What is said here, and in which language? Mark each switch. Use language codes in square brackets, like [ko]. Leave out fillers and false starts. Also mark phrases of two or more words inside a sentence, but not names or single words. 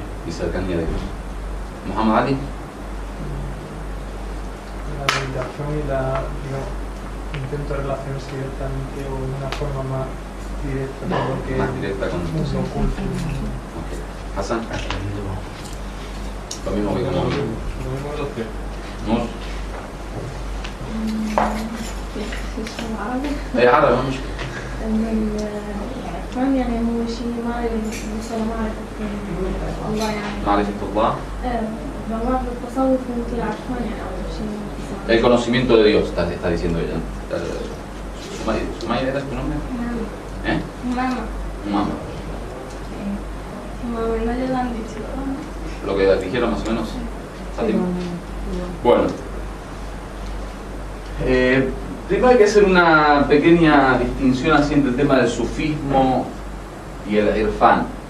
[es] Y cercanía de Dios. Muhammad Ali. La meditación y intento relacionarse directamente o de una forma más directa con lo que Más directa con es mundo oculto. Okay. Hassan. Lo mismo que como Nur. [ar] عربي مش العرفان يعني هو شيء ما يوصل معرفة الله يعني معرفة الله. بمعنى التصوف مثل العرفان يعني أول شيء. [es] El conocimiento de Dios, está diciendo ella. ¿Sumaya era tu nombre? ¿Eh? Mamá. Mamá. Mamá, no le han dicho. Lo que dijeron más o menos. Fátima. Bueno. Primero hay que hacer una pequeña distinción así entre el tema del sufismo y el irfan.